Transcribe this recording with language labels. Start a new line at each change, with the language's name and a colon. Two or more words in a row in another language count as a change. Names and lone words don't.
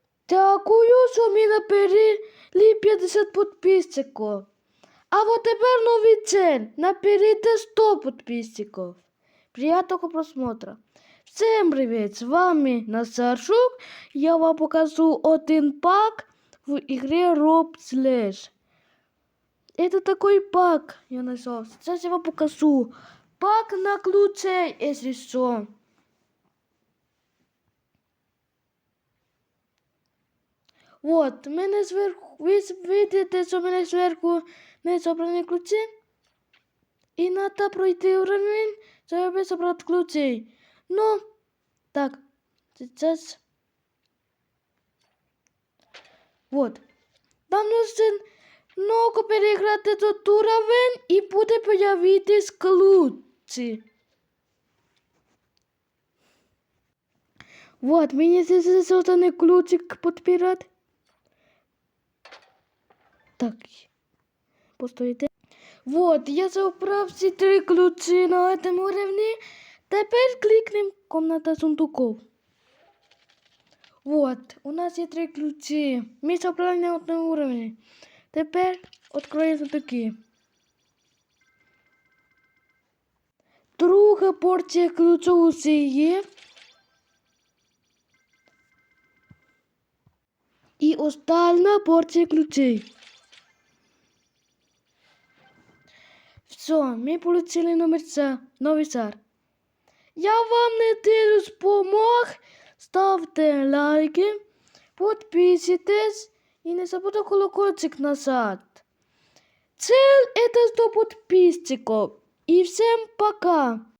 Ukrainian: Дякую, що ми набрали 50 підписчиків. А вот тепер новий цель. Наберите 100 підписчиків.
Russian: Приятного просмотра. Всем привет, с вами Назарчук. Я вам покажу один пак в игре Roblox. Это такой пак я нашел. Сейчас я вам покажу. Пак на ключей, если что. Вот,
Ukrainian: у мене зверху, ви видите, що в мене зверху не зобрані ключі. І треба пройти уровень, щоб зібрати ключі. Ну, так,
Russian: сейчас. Вот. Нам нужно много переиграти этот уровень
Ukrainian: і буде появитись ключі.
Russian: Вот, мені здесь созданий ключик подбирать. Так, постойте. Вот,
Ukrainian: я забрав всі 3 ключі на цьому уровні. Тепер кликнем
Russian: комната сундуков.
Ukrainian: Вот, у нас є 3 ключі. Ми забрали на одному уровні. Тепер відкриємо сундуки. Друга порція ключів уже є. І остальна порція ключей. Все, ми получили новий шар.
Russian: Я вам надеюсь помог. Ставте лайки, подписывайтесь и не забудьте колокольчик назад. Цель это 100 подписчиков. И всем пока.